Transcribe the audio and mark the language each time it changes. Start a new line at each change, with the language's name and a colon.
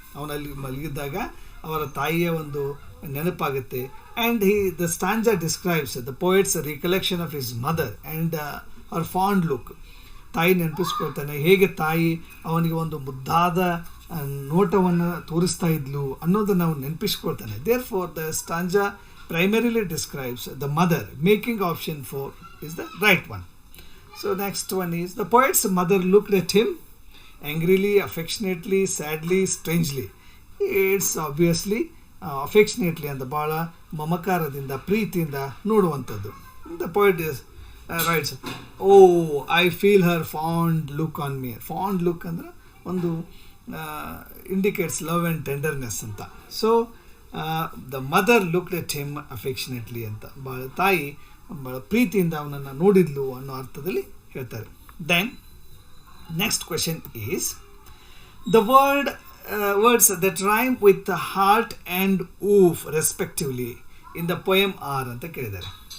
Kannada: ಅವನಲ್ಲಿ ಮಲಗಿದ್ದಾಗ ಅವರ ತಾಯಿಯ ಒಂದು ನೆನಪಾಗುತ್ತೆ.
English: And the stanza describes the poet's recollection of his mother and ಅವರ್ fond look.
Kannada: ತಾಯಿ ನೆನಪಿಸ್ಕೊಳ್ತಾನೆ, ಹೇಗೆ ತಾಯಿ ಅವನಿಗೆ ಒಂದು ಮುದ್ದಾದ ನೋಟವನ್ನು ತೋರಿಸ್ತಾ ಇದ್ಲು ಅನ್ನೋದನ್ನು ನಾವು ನೆನಪಿಸ್ಕೊಳ್ತಾನೆ.
English: Therefore the stanza primarily describes the mother, making option 4 is the right one. So next one is the poet's mother looked at him angrily, affectionately, sadly, strangely. It's obviously affectionately and the
Kannada: bala mamakaradinda ಪ್ರೀತಿಯಿಂದ ನೋಡುವಂಥದ್ದು.
English: The poet is writes, oh I feel her fond look on me. Fond look
Kannada: ಅಂದ್ರೆ ಒಂದು
English: indicates love and tenderness ಅಂತ.
Kannada: So
English: the mother looked at him affectionately
Kannada: ಅಂತ, ಭಾಳ ತಾಯಿ ಭಾಳ ಪ್ರೀತಿಯಿಂದ ಅವನನ್ನು ನೋಡಿದ್ಲು ಅನ್ನೋ ಅರ್ಥದಲ್ಲಿ ಹೇಳ್ತಾರೆ.
English: then next question is the words that rhyme with heart and oof respectively in the poem are
Kannada: ಅಂತ ಕೇಳಿದ್ದಾರೆ.